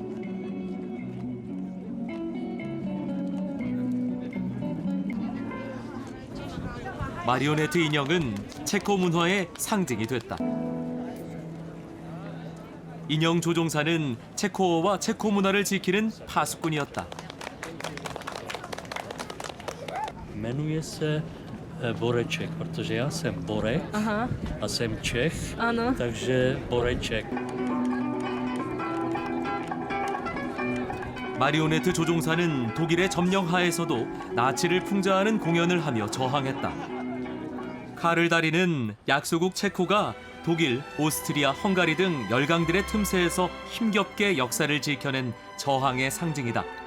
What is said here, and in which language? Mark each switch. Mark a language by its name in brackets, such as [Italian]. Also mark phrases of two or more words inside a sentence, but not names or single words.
[Korean] 마리오네트 인형은 체코 문화의 상징이 됐다. 인형 조종사는 체코어와 체코 문화를 지키는 파수꾼이었다. [Czech] Jmenuje se Boreček, protože já jsem Borek Aha, a jsem Čech, ano. takže Boreček. [Korean] 마리오네트 조종사는 독일의 점령하에서도 나치를 풍자하는 공연을 하며 저항했다. 칼을 다리는 약소국 체코가 독일, 오스트리아, 헝가리 등 열강들의 틈새에서 힘겹게 역사를 지켜낸 저항의 상징이다.